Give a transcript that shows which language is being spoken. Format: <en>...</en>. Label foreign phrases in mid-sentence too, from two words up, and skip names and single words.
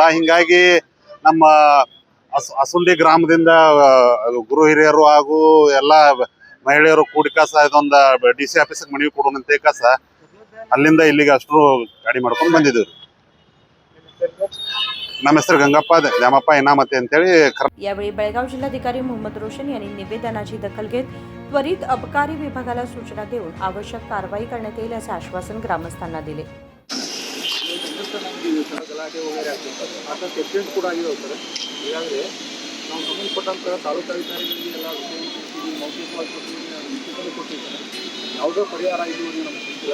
<kn>ಹಿಂಗಾಗಿ ನಮ್ಮ असुंडी ಗ್ರಾಮದಿಂದ ಗುರು ಹಿರಿಯರು ಹಾಗೂ ಎಲ್ಲ ಮಹಿಳೆಯರು ಕೂಡಿ ಕಾಸ ಇದೊಂದು DC ಆಫೀಸಿಗೆ ಮನವಿ ಕೊಡೋಣಂತೆ ಕಾಸ ಅಲ್ಲಿಂದ ಇಲ್ಲಿಗೆ ಅಷ್ಟು ಗಾಡಿ ಮಾಡ್ಕೊಂಡು ಬಂದಿದ್ದೀವಿ। ನಮ್ಮ ಹೆಸರು ಗಂಗಪ್ಪ ದ್ಯಾಮಪ್ಪ ಇನಾಮತಿ ಅಂತೇಳಿ।</kn> <mr>यावेळी बेळगाव जिल्हाधिकारी मोहम्मद रोशन यांनी निवेदनाची दखल घेत त्वरित अबकारी विभागाला सूचना देऊन आवश्यक कारवाई करण्यात येईल असे आश्वासन ग्रामस्थांना दिले।</mr> <kn>ಗಲಾಟೆ ವಗೇರೆ ಆಗ್ತಿರ್ತಾರೆ, ಆತ ಕಂಪ್ಲೇಂಟ್ ಕೂಡ ಆಗಿದೆ ಸರ್। ಈಗಾಗಲೇ ನಾವು ಸಂಬಂಧಪಟ್ಟಂಥ ತಾಲೂಕಾಧಿಕಾರಿಗಳಿಗೆ ಎಲ್ಲ ವಿಷಯ ಮೌಖಿಕವಾಗಿ ಕೊಟ್ಟಿದ್ದಾರೆ, ಯಾವುದೋ ಪರಿಹಾರ ಇದುವರೆಗೆ ನಮ್ಗೆ ಸಿಕ್ಕಿಲ್ಲ।</kn>